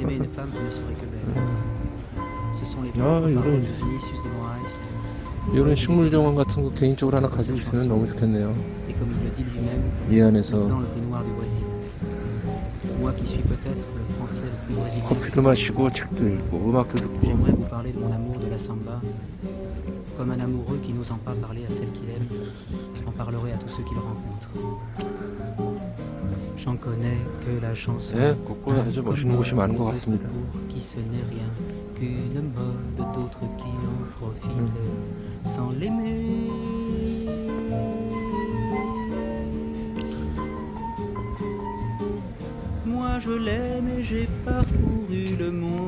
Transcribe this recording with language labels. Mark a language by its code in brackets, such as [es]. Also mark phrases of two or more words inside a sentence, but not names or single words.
[ko] 이런 식물 정원 같은 거 개인적으로 하나 가지고 있으면 너무 좋겠네요. 이 안에서 커피도 마시고 책도 읽고 음악도 듣고. [fr] Comme un amoureux qui n'osant pas parler à celle qu'il aime, en parlerait à tous ceux qu'il rencontre. J'en connais que la chanson. [ko] 곳곳에 아주 멋있는 곳이 많은 것 같습니다. [fr] Qui ce n'est rien qu'une mode, d'autres qui en profitent sans l'aimer. Moi je l'aime et j'ai parcouru le monde.